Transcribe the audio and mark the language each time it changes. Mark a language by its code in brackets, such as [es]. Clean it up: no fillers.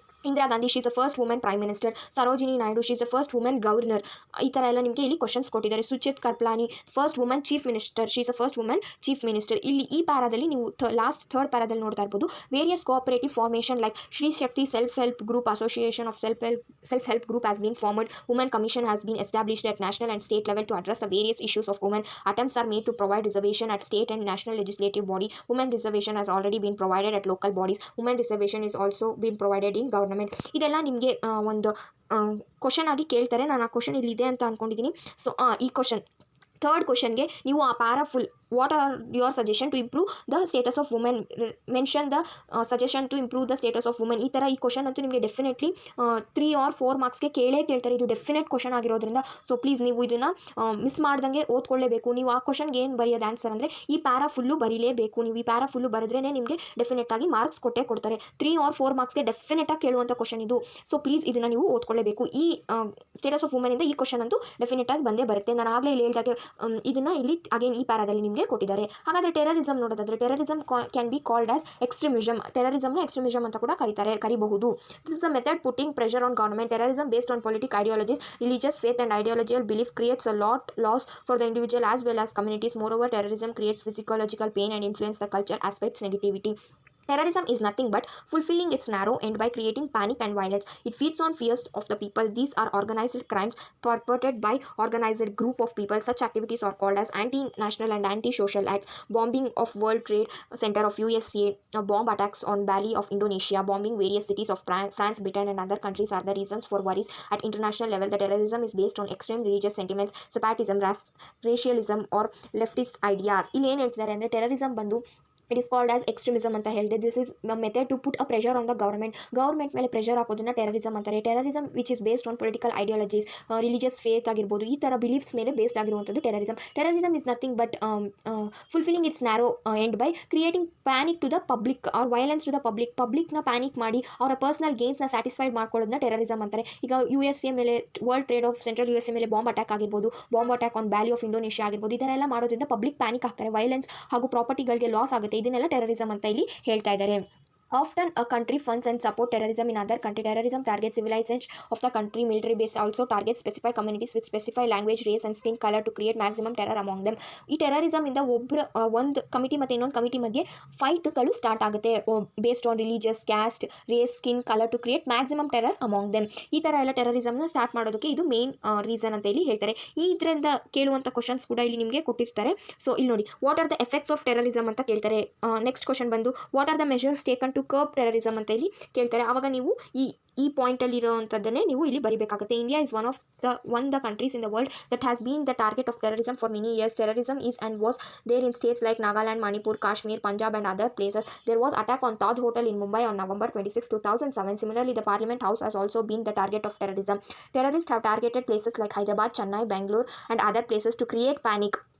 [en] Indira Gandhi, she is the first women prime minister. Sarojini Naidu, she is the first women governor. [kn] ಈ ಥರ ಎಲ್ಲ ನಿಮಗೆ ಇಲ್ಲಿ ಕ್ವಶನ್ಸ್ ಕೊಟ್ಟಿದ್ದಾರೆ. [en] Sucheta Kriplani, first women chief minister, she is the first women chief minister. [kn] ಇಲ್ಲಿ ಈ ಪ್ಯಾರಾದಲ್ಲಿ ನೀವು ಲಾಸ್ಟ್ ಥರ್ಡ್ ಪ್ಯಾರಾದಲ್ಲಿ ನೋಡ್ತಾ ಇರ್ಬೋದು [en] Various cooperative formation like Shri Shakti self help group, association of self help group has been formed. Women commission has been established at national and state level to address the various issues of women. Attempts are made to provide reservation at state and national legislative body. Women reservation has already been provided at local bodies. Women reservation is also been provided in government. [kn] ಇದೆಲ್ಲ ನಿಮಗೆ ಒಂದು question ಆಗಿ ಕೇಳ್ತಾರೆ. ನಾನು ಆ question ಇಲ್ಲಿದೆ ಅಂತ ಅಂದ್ಕೊಂಡಿದ್ದೀನಿ. ಸೊ ಈ ಕ್ವಶನ್ ಥರ್ಡ್ ಕ್ವಶನ್ಗೆ ನೀವು ಆ para full [en] what are your suggestion to improve the status of women, [kn] mention the suggestion to improve the status of women. ಈ ಥರ ಈ ಕ್ವಶನ್ ಅಂತೂ ನಿಮಗೆ ಡೆಫಿನೆಟ್ಲಿ 3 or 4 ಮಾರ್ಕ್ಸ್ಗೆ ಕೇಳ್ತಾರೆ. ಇದು ಡೆಫಿನೆಟ್ ಕ್ವಶನ್ ಆಗಿರೋದ್ರಿಂದ ಸೊ ಪ್ಲೀಸ್ ನೀವು ಇದನ್ನು ಮಿಸ್ ಮಾಡ್ದಂಗೆ ಓದ್ಕೊಳ್ಳೇಬೇಕು. ನೀವು ಆ ಕ್ವಶನ್ಗೆ ಏನು ಬರೆಯೋದು ಆನ್ಸರ್ ಅಂದರೆ ಈ ಪ್ಯಾರಾ ಫುಲ್ಲು ಬರೀಲೇಬೇಕು. ನೀವು ಈ ಪ್ಯಾರಾ ಫುಲ್ಲು ಬರೆದ್ರೇ ನಿಮಗೆ ಡೆಫಿನೆಟ್ಟಾಗಿ ಮಾರ್ಕ್ಸ್ ಕೊಡ್ತಾರೆ. 3 or 4 ಮಾರ್ಕ್ಸ್ಗೆ ಡೆಫಿನೆಟಾಗಿ ಕೇಳುವಂಥ ಕ್ವಶನ್ ಇದು. ಸೊ ಪ್ಲೀಸ್ ಇದನ್ನು ನೀವು ಓದ್ಕೊಳ್ಳೇಬೇಕು. ಈ ಸ್ಟೇಟಸ್ ಆಫ್ ವುಮೆನಿಂದ ಈ ಕ್ವಶನ್ ಅಂತೂ ಡೆಫಿನೆಟಾಗಿ ಬಂದೇ ಬರುತ್ತೆ. ನಾನು ಆಗಲೇ ಇಲ್ಲಿ ಹೇಳಿದಾಗೆ ಇದನ್ನು ಇಲ್ಲಿ ಅಗೇನ್ ಈ ಪ್ಯಾರಾದಲ್ಲಿ ನಿಮಗೆ ಕೊಟ್ಟಿದ್ದಾರೆ. ಹಾಗಾದರೆ ಟೆರರಿಸಮ್ ನೋಡೋದಾದರೆ [en] Terrorism can be called as extremism. [kn] ಟೆರರಿಸಮ್ನ extremism ಅಂತ ಕೂಡ ಕರಿಬಹುದು. [en] This is a method putting pressure on government. Terrorism based on politic ideologies, religious faith and ideological belief creates a lot loss for the individual as well as communities. Moreover, terrorism creates physiological pain and influence the culture aspects negativity. Terrorism is nothing but fulfilling its narrow end by creating panic and violence. It feeds on fears of the people. These are organized crimes perpetrated by organized group of people. Such activities are called as anti-national and anti-social acts. Bombing of World Trade Center of USA, bomb attacks on Bali of Indonesia, bombing various cities of France, Britain and other countries are the reasons for worries. At international level, the terrorism is based on extreme religious sentiments, separatism, racialism or leftist ideas. [kn] ಇಲ್ಲಿ ಏನು ಹೇಳ್ತಿದ್ದಾರೆ ಅಂದರೆ terrorism ಬಂದು [en] it is called as extremism [kn] ಅಂತ ಹೇಳಿದೆ. [en] this is the method to put a pressure on the government [kn] ಮೇಲೆ pressure ಹಾಕೋದನ್ನ terrorism ಅಂತಾರೆ. [en] terrorism which is based on political ideologies, religious faith [kn] ಆಗಿರ್ಬೋದು, ಈ ಥರ ಬಿಲೀಫ್ಸ್ ಮೇಲೆ ಬೇಸ್ಡ್ ಆಗಿರುವಂಥದ್ದು [en] terrorism is nothing but fulfilling its narrow end by creating panic to the public or violence to the [kn] ಪಬ್ಲಿಕ್ನ panic ಮಾಡಿ ಅವರ personal ಗೇನ್ಸ್ನ satisfied ಮಾಡ್ಕೊಳ್ಳೋದನ್ನ terrorism ಅಂತಾರೆ. ಈಗ USA ಮೇಲೆ world trade of central USA ಮೇಲೆ ಬಾಂಬ್ ಅಟ್ಯಾಕ್ ಆಗಿರ್ಬೋದು, [en] bomb attack on Bali of Indonesia [kn] ಆಗಿರ್ಬೋದು, ಈ ಥರ ಎಲ್ಲ ಮಾಡೋದ್ರಿಂದ ಪಬ್ಲಿಕ್ ಪ್ಯಾನಿಕ್ ಆಗ್ತಾರೆ, ವೈಲೆನ್ಸ್ ಹಾಗೂ ಪ್ರಾಪರ್ಟಿಗಳಿಗೆ ಲಾಸ್ ಆಗುತ್ತೆ. ಇದನ್ನೆಲ್ಲ ಟೆರರಿಸಮ್ ಅಂತ ಇಲ್ಲಿ ಹೇಳ್ತಾ ಇದ್ದಾರೆ. [en] Often a country funds and support terrorism in other country. Terrorism targets civilization of the country. Military base also targets specified communities with specified language, race and skin color to create maximum terror among them. [kn] ಈ terrorism ಇಂದ ಒಂದು committee ಮತ್ತು ಇನ್ನೊಂದು committee ಮಧ್ಯೆ ಫೈಟ್ಗಳು start ಆಗುತ್ತೆ based on religious, caste, race, skin colour [en] To create maximum terror among them. [kn] ಈ ಥರ ಎಲ್ಲ ಟೆರರಿಸಮ್ನ ಸ್ಟಾರ್ಟ್ ಮಾಡೋದಕ್ಕೆ ಇದು ಮೇನ್ ರೀಸನ್ ಅಂತ ಇಲ್ಲಿ ಹೇಳ್ತಾರೆ. ಇದರಿಂದ ಕೇಳುವಂಥ ಕ್ವಶನ್ಸ್ ಕೂಡ ಇಲ್ಲಿ ನಿಮಗೆ ಕೊಟ್ಟಿರ್ತಾರೆ. ಸೊ ಇಲ್ಲಿ ನೋಡಿ, [en] what are the effects of terrorism [kn] ಅಂತ ಕೇಳ್ತಾರೆ. ನೆಕ್ಸ್ಟ್ ಕ್ವಶನ್ ಬಂದು [en] what are the measures taken to curb terrorism [kn] ಅಂತ ಇಲ್ಲಿ ಕೇಳ್ತಾರೆ. ಆವಾಗ ನೀವು ಈ ಪಾಯಿಂಟಲ್ಲಿ ಇರೋವಂಥದ್ದನ್ನೇ ನೀವು ಇಲ್ಲಿ ಬರೀಬೇಕಾಗುತ್ತೆ. [en] India is one of the countries in the world that has been the target of terrorism for many years. Terrorism is and was there in states like Nagaland, Manipur, Kashmir, Punjab and other places. There was attack on Taj Hotel in Mumbai on November 26, 2007. Similarly, the Parliament House has also been the target of terrorism. Terrorists have targeted places like Hyderabad, Chennai, Bangalore and other places to create panic.